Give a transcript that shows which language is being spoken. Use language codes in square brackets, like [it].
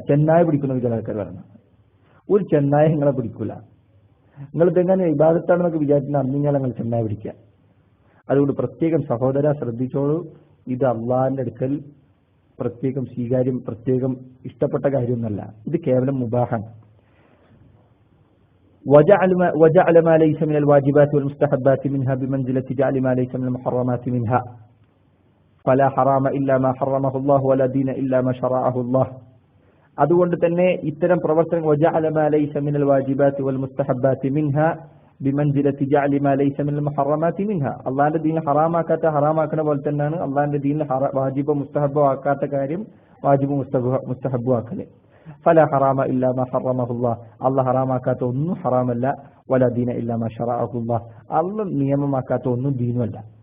[ml] ചെന്നായ പിടിക്കുന്ന ചില ആൾക്കാർ പറഞ്ഞു, ഒരു ചെന്നായ നിങ്ങളെ പിടിക്കൂല, നിങ്ങൾ ഇതെങ്ങനെ ഇബാദത്താണെന്നൊക്കെ വിചാരിച്ചിട്ട് അറിഞ്ഞു കഴിഞ്ഞാൽ നിങ്ങൾ ചെന്നായ പിടിക്കുക. അതുകൊണ്ട് പ്രത്യേകം സഹോദര ശ്രദ്ധിച്ചോളൂ, ഇത് അള്ളാഹിന്റെ അടുക്കൽ പ്രത്യേകം സ്വീകാര്യം പ്രത്യേകം ഇഷ്ടപ്പെട്ട കാര്യമൊന്നുമല്ല, ഇത് കേവലം മുബാഹാണ്. [ar] وجعل ما ليس من الواجبات والمستحبات منها بمنزلة جعل ما ليس من المحرمات منها فلا حرام إلا ما حرمه الله ولا دين إلا ما شرعه الله. [ml] അതുകൊണ്ട് തന്നെ ഇത്തരം പ്രവർത്തനങ്ങൾ [ar] وجعل ما ليس من الواجبات والمستحبات منها بمنزلة جعل ما ليس من المحرمات منها. [ml] അള്ളാഹിന്റെ ദീനിൽ ഹറാമാക്കാത്ത ഹറാമാക്കുന്ന പോലെ തന്നെയാണ് അള്ളാഹിന്റെ ദീനിൽ വാജിബോ മുസ്തഹബോ ആക്കാത്ത കാര്യം വാജിബോ മുസ്തഹബോ ആക്കല്. [ar] ഫലാ ഹറാമ ഇല്ലാ മാ ഹറമഹു അല്ലാഹ്, [ml] അള്ളാഹ് ഹറാമാക്കാത്ത ഒന്നും ഹറാമല്ല. [ar] വലാ ദീന ഇല്ലാ മാ ശറഅഹുല്ലാഹ്. [ml] അല്ലാഹ് നിയമമാക്കാത്ത ഒന്നും ദീനുമല്ല.